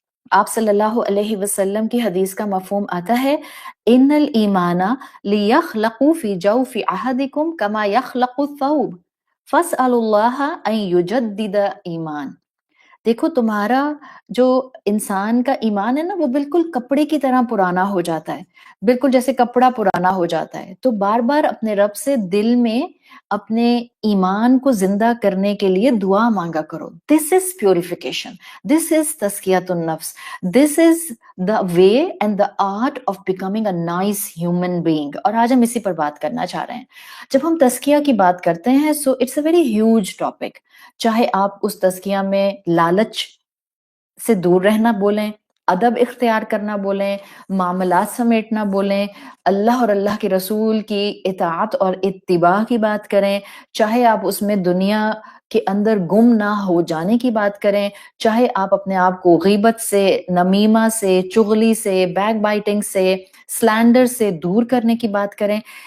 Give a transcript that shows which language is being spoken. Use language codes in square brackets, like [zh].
[ur] آپ صلی اللہ علیہ وسلم کی حدیث کا مفہوم آتا ہے [ar] ان الایمان لیخلق فی جوف احدکم کما یخلق الثوب فاسألوا اللہ ان یجدد ایمان. [ur] دیکھو تمہارا جو انسان کا ایمان ہے نا وہ بالکل کپڑے کی طرح پرانا ہو جاتا ہے، بالکل جیسے کپڑا پرانا ہو جاتا ہے. تو بار بار اپنے رب سے دل میں اپنے ایمان کو زندہ کرنے کے لیے دعا مانگا کرو. [en] This is purification, this is تزکیۃ النفس، this is the way and the art of becoming a nice human being. [ur] اور آج ہم اسی پر بات کرنا چاہ رہے ہیں. جب ہم تزکیہ کی بات کرتے ہیں [en] So it's a very huge topic. [ur] چاہے آپ اس تزکیہ میں لالچ سے دور رہنا بولیں، ادب اختیار کرنا بولیں، معاملات سمیٹنا بولیں، اللہ اور اللہ کے رسول کی اطاعت اور اتباع کی بات کریں، چاہے آپ اس میں دنیا کے اندر گم نہ ہو جانے کی بات کریں، چاہے آپ اپنے آپ کو غیبت سے، نمیمہ سے، چغلی سے، بیک بائٹنگ سے، سلینڈر سے دور کرنے کی بات کریں.